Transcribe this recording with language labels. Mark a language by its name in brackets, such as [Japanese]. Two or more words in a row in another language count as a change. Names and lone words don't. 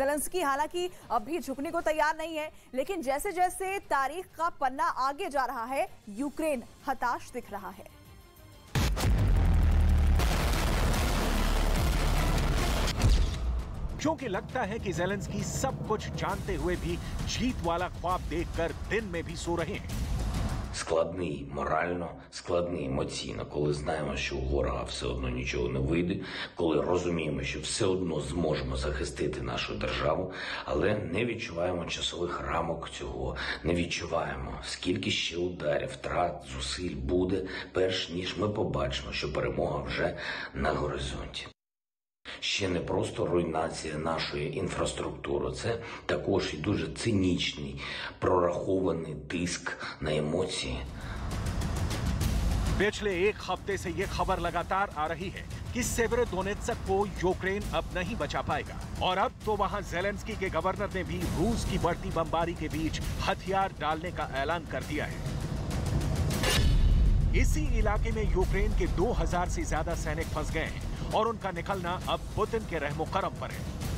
[Hindi] ज़ेलेंस्की हालांकि अब भी झुकने को तैयार नहीं है, लेकिन जैसे जैसे तारीख का पन्ना आगे जा रहा है, यूक्रेन हताश दिख रहा है। क्योंकि लगता है कि ज़ेलेंस्की सब कुछ जानते हुए भी जीत वाला ख्वाब देखकर दिन में भी सो रहे हैं। [Ukrainian] Складний морально, складний емоційно, коли знаємо, що у ворога все одно нічого не вийде, коли розуміємо, що все одно зможемо захистити нашу державу, але не відчуваємо часових рамок цього, не відчуваємо, скільки ще ударів, втрат, зусиль буде, перш ніж ми побачимо, що перемога вже на горизонті. Ще не просто руйнація нашої інфраструктури, це також і дуже цинічний, прорахований тиск на емоції. [Hindi] पिछले एक हफ्ते से ये खबर लगातार आ रही है कि सेवेरोडोनेत्स्क को यूक्रेन अब नहीं बचा पाएगा और अब तो वहां ज़ेलेंस्की के गवर्नर ने भी रूस की बढ़ती बमबारी के बीच हथियार डालने का ऐलान कर दिया है। इसी इलाके में यूक्रेन के 2000 से ज्यादा सैनिक फंस गए हैं और उनका निकलना अब पुतिन के रहमो करम पर है।